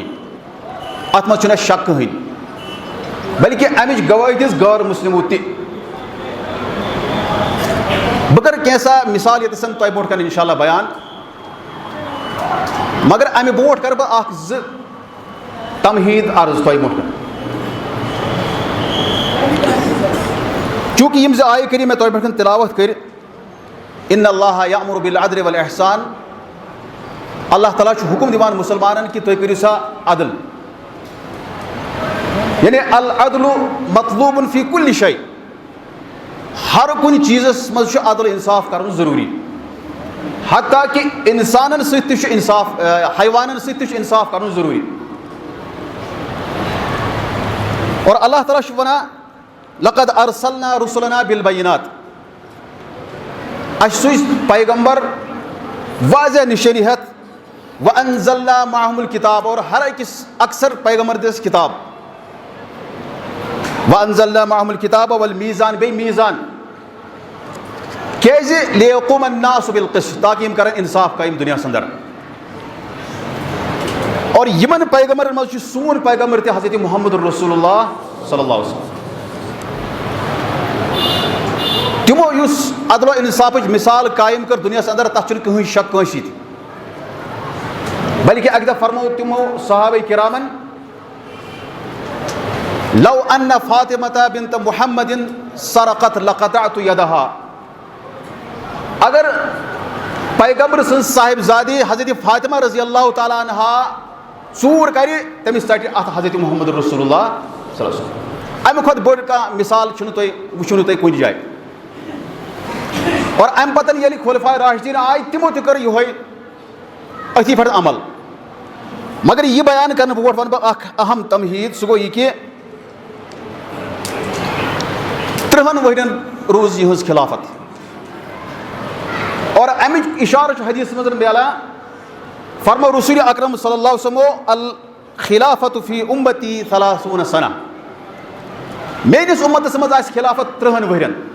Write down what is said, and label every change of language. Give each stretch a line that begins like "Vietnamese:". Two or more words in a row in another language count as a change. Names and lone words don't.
Kashmiri: اَتھ منٛز چھُنہٕ اَسہِ شک کٕہٕنۍ بلکہِ اَمِچ گوٲہی دِژ غٲر مُسلِمو تہِ. بہ کر کینسا مثال یتسن تہ برونٛٹھ کن
Arabic: انشاء اللہ
Kashmiri: بیان مگر امہ برونٛٹھ کر بہ اکھ زٕ تمہید عرض تہ برونٛٹھ کن چونکہ یم زٕ آیہِ کٔرِو مےٚ تۄہہِ برونٛٹھ کن تلاوت کٔر
Arabic: ان اللہ یأمر بالعدل والاحسان
Kashmiri: اللہ تعالیٰ چھُ حکم دِوان مُسلمانن کہ تُہۍ کٔرِو سا عدل یعنی
Arabic: العدل مطلوب فی کل شیء
Kashmiri: ہر کُنہِ چیٖزس منٛز چھُ عدل انصاف کرُن ضروٗری حتیٰ کہ انسانن سۭتۍ تہِ چھُ انصاف حیوانن سۭتۍ تہِ چھُ انصاف کرُن ضروٗری اور اللہ تعالیٰ چھُ ونان
Arabic: لقد ارسلنا رسلنا بالبینات
Kashmiri: اَسہِ سوٗزۍ پیغمبر واضح نشٲنی ہٮ۪تھ
Arabic: وانزلنا معهم الکتاب
Kashmiri: اور ہر أکِس اکثر پیغمبر دِژ کتاب
Arabic: وانزلنا معهم الکتاب والمیزان
Kashmiri: بیٚیہِ میزان کیازِ
Arabic: لیقوم الناس بالقسط
Kashmiri: تاکہ یِم کرن انصاف قٲیِم دُنیاہس اندر اور یِمن پیغمبرن منٛز چھُ سون پیغمبر تہِ حضرت محمد رسول اللہ
Arabic: صلی اللہ علیہ وسلم
Kashmiri: تِمو یُس عدل و انصافٕچ مثال قٲیِم کٔر دُنیاہس اندر تتھ چھُنہٕ کٕہٕنۍ شک کٲنٛسی تہِ بلکہ اکہِ دۄہ فرموو تِمو صحابہ کرامن
Arabic: لو ان فاطمة بنت محمد سرقت لقطعت يدها
Kashmiri: اگر پیغمبر سن صاحبزادی حضرت فاطمہ
Arabic: رضی اللہ تعالیٰ
Kashmiri: عنہا ژوٗر کرِ تٔمِس ژٹہِ اتھ حضرت محمد رسول اللہ
Arabic: صلی اللہ علیہ وسلم
Kashmiri: امہِ کھۄتہٕ بٔڑ کانٛہہ مثال چھُنہٕ تُہۍ وٕچھِو نہٕ تُہۍ کُنہِ جایہِ اور امہِ پتہٕ ییٚلہِ خُلفاء راشدیٖن آیہِ تِمو تہِ کٔر یِہوے أتھی پٮ۪ٹھ عمل مگر یہ بیان کرنہٕ برونٛٹھ ونہٕ بہٕ اکھ اہم تمہیٖد سُہ گوٚو یہِ کہِ 30 ؤرین روٗز یِہٕنٛز خلافت اور امِچ اِشارٕ چھُ حدیثس منٛز ملان فرمو رسول اکرم
Arabic: صلی اللہ علیہ وسلم الخلافت فی امتی
Kashmiri: 30 سنہ میٲنِس اُمتس منٛز آسہِ خلافت 30 ؤرین